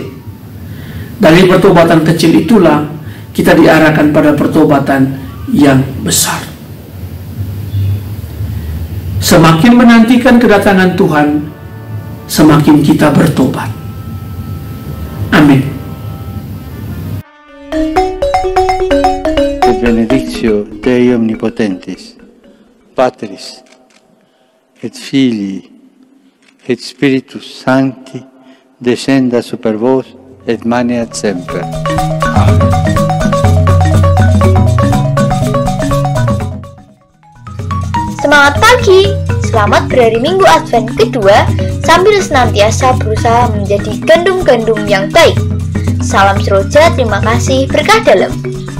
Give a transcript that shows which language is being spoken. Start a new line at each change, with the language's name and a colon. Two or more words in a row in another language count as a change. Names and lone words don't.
Indonesian: Dari pertobatan kecil itulah kita diarahkan pada pertobatan yang besar. Semakin menantikan kedatangan Tuhan, semakin kita bertobat. Amin.
Latin: Benedictio Dei Omnipotentis, Patris et Filii et Spiritus Sancti, descenda super vos et maneat semper.
Indonesian: Amen. Semangat pagi, selamat berhari Minggu Advent kedua sambil senantiasa berusaha menjadi gandum-gandum yang baik. Salam seroja, terima kasih, berkah dalam.